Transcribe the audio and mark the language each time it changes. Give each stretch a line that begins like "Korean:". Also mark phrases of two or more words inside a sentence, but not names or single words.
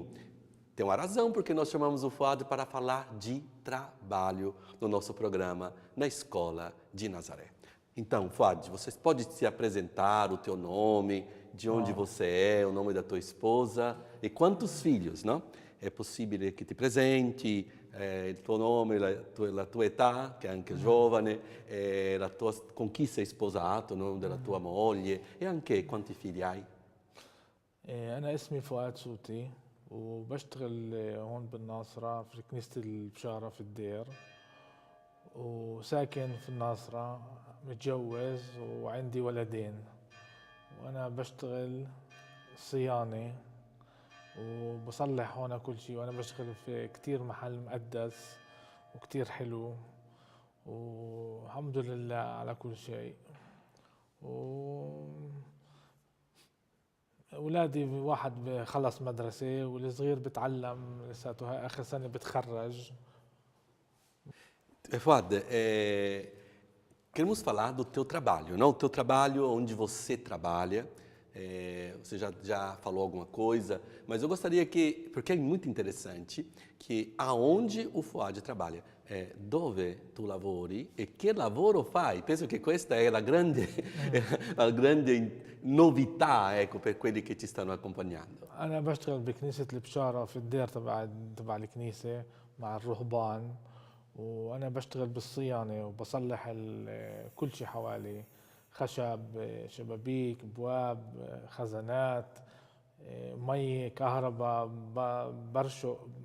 Portuguese: Tem uma razão porque nós chamamos o Fouad para falar de trabalho no nosso programa na Escola de Nazaré. Então, Fouad, você pode se apresentar, o teu nome, de onde você é, o nome da tua esposa e quantos filhos, não? É possível que
Italian: ti presenti, il tuo nome, la tua età, che è anche giovane, con chi sei sposato, il nome della tua moglie e anche quanti figli hai?
Arabic: أنا اسمي فؤاد سوتي وبشتغل هون بالناصرة في كنيسة البشارة في الدير وساكن في الناصرة متجوز وعندي ولدين وأنا بشتغل صيانة وبصلح هون كل شيء وأنا بشتغل في كتير محل مقدس وكتير حلو والحمد لله على كل شيء أولادي واحد خلص مدرسة والصغير بتعلم لساته آخر سنة بتخرج.
Portuguese: Fouad, queremos falar do teu trabalho, não? O teu trabalho, onde você trabalha. Você já falou alguma coisa, mas eu gostaria que, porque é muito interessante, que aonde o Fouad trabalha,
Italian: dove tu lavori e che lavoro fai. Penso che questa è la grande novità, ecco, per quelli che ci stanno accompagnando.
Arabic: أنا بشتغل بكنيسة البشارة في الدير تبع الكنيسة مع الرهبان وأنا بشتغل بالصيانة وبصلح كل شيء حوالي خشب شبابيك بواب خزانات مي كهرباء برشق